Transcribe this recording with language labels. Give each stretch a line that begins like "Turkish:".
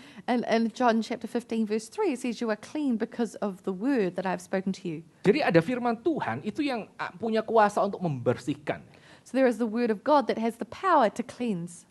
English: And in John chapter 15 verse 3 it says you are clean because of the word that I have spoken to you.
Indonesian: Jadi ada firman Tuhan itu yang punya kuasa untuk membersihkan.
English: So there is the word of God that has the power to cleanse.